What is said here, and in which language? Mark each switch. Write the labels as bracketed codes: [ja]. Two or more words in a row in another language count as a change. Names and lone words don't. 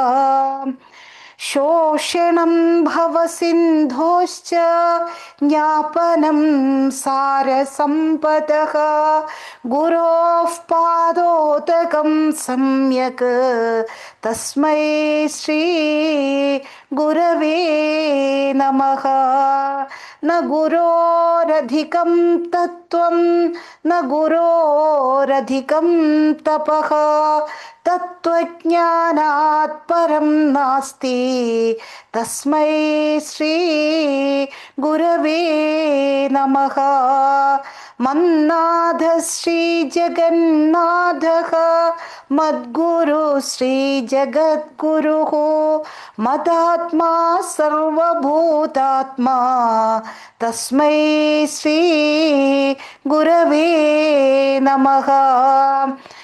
[sa] ശോഷണം ഭവസിന്ധോശ്ച ജ്ഞാപനം സാരസമ്പദഃ ഗുരോഃ പാദോദകം സമ്യക് തസ്മൈ ശ്രീ ഗുരവേ നമഃ. ന ഗുരോരധികം തത്വം ന ഗുരോരധികം തപഃ തത്വജ്ഞാനാത് പരം നാസ്തി तस्मै श्री गुरवे नमः. मन्नाथ श्री जगन्नाथ मद्गुरु श्री जगद्गुरु मदात्मा सर्वभूतात्मा तस्मै श्री गुरवे नमः.